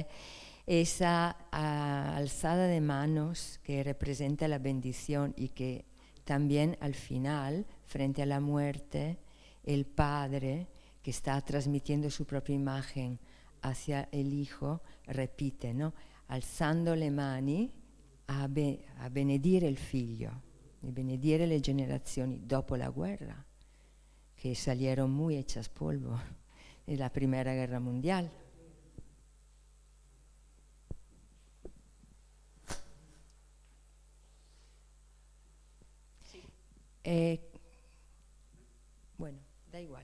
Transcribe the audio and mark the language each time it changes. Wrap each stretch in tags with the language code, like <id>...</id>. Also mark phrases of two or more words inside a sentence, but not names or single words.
<es>Esa alzada de manos que representa la bendición y que también al final, frente a la muerte, el padre que está transmitiendo su propia imagen hacia el hijo repite, ¿no?</es> <it>Alzando le mani a benedire il figlio, e benedire le generazioni dopo la guerra,</it> <es>que salieron muy hechas polvo en la Primera Guerra Mundial. Bueno, da igual.</es>